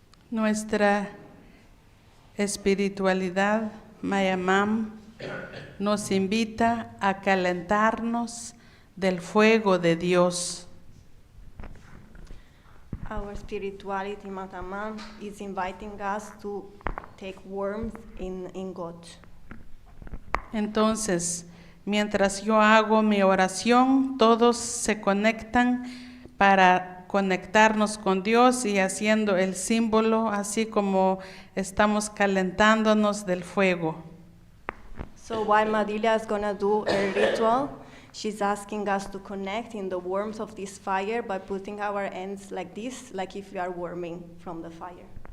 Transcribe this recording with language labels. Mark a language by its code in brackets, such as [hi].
[es] Nuestra espiritualidad, Mayamam, nos invita a calentarnos del fuego de Dios. [en] Our spirituality, Matamam, is inviting us to take warmth in God. [es] Entonces, mientras yo hago mi oración, todos se conectan para conectarnos con Dios y haciendo el símbolo, así como estamos calentándonos del fuego. [en] So while Madilia is going to do a ritual, she's asking us to connect in the warmth of this fire by putting our hands like this, like if we are warming from the fire.